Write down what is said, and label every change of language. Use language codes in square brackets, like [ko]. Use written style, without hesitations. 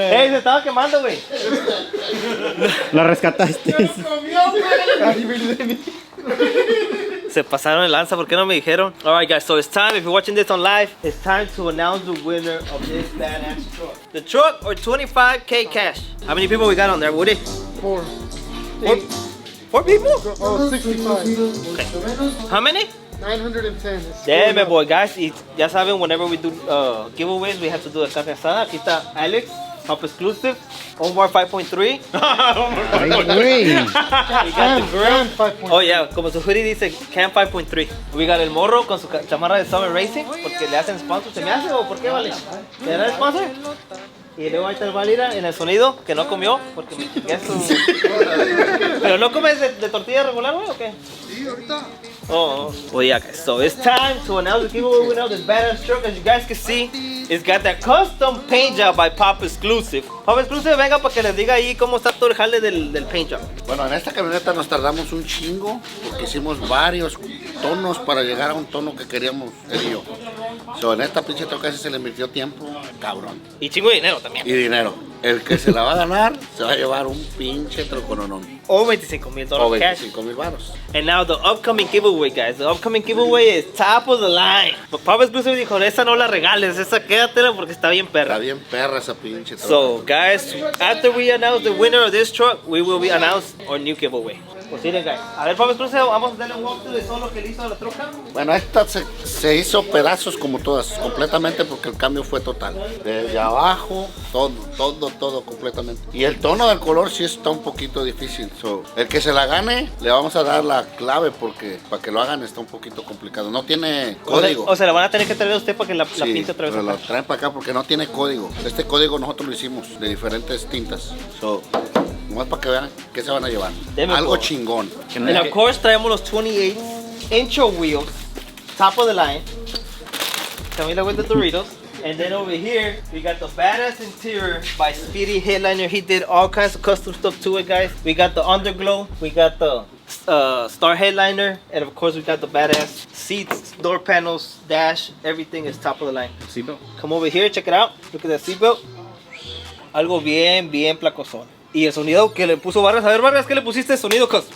[es] Ey, se estaba quemando, güey. La rescataste. Se pasaron de lanza, ¿por qué no me dijeron? [en] Alright guys, so it's time, if you're watching this on live, it's time to announce the winner of this badass truck. The truck or 25K cash. How many people we got on there, Woody? 4. Four people? Oh, 65. Okay. How many? 910. Damn it, boy, guys. [es] Y ya saben, [en] whenever we do giveaways, we have to do a carne asada. [es] Aquí está Alex, Top Exclusive, Omar 5.3. Ay, güey. [en] We got the grill. Oh yeah, [es] como su hoodie dice [en] Cam 5.3. We got [es] el morro con su chamarra de Summer Racing porque le hacen sponsor. ¿Se me hace o por qué, vale? ¿Le dan sponsor? Y luego ahí está el Valira en el sonido que no comió porque me chingué su... ¿Pero no comes de tortilla regular, güey, o qué? Sí, ahorita. [en] Oh, well, yeah, guys. So it's time to announce the giveaway winner of this badass truck. As you guys can see, it's got that custom paint job by Pop Exclusive. [es] Pop Exclusive, venga para que les diga ahí cómo está todo el jale del paint job. Bueno, en esta camioneta nos tardamos un chingo porque hicimos varios tonos para llegar a un tono que queríamos él y yo. So, en esta pinche troca se le invirtió tiempo, cabrón. Y chingo de dinero también. Y dinero. El que se la va a ganar se va a llevar un pinche trocononón. O $25,000 O [en] cash. [es] 25,000 baros. [en] And now the upcoming giveaway, guys. The upcoming giveaway is top of the line. [es] But Pop Exclusive dijo, esa no la regales, esa quédatela porque está bien perra. Está bien perra esa pinche troca. [en] So, guys, after we announce the winner of this truck, we will be announced our new giveaway. [es] Pues miren, guys. A ver, Pop Exclusive, vamos a darle un walkthrough de todo lo que le hizo a la troca. Bueno, esta se hizo pedazos como todas, completamente porque el cambio fue total. Desde abajo, todo completamente. Y el tono del color sí está un poquito difícil. So, el que se la gane, le vamos a dar la clave porque para que lo hagan está un poquito complicado. No tiene código. O sea, la van a tener que traer a usted para que la Sí, pinte otra vez. pero acá. lo traen para acá porque no tiene código. Este código nosotros lo hicimos de diferentes tintas. So, nomás para que vean qué se van a llevar. Deme Algo por- chingón. [en] And of course, [es] traemos los [en] 28-inch wheels, top of the line. Camila with the Doritos. And then over here, we got the badass interior by Speedy Headliner. He did all kinds of custom stuff to it, guys. We got the underglow, we got the star headliner, and of course we got the badass seats, door panels, dash, everything is top of the line. Seatbelt. Come over here, check it out. Look at that seatbelt. [es] Algo bien placosón. Y el sonido que le puso Vargas. A ver, Vargas, ¿qué le pusiste de sonido, cos?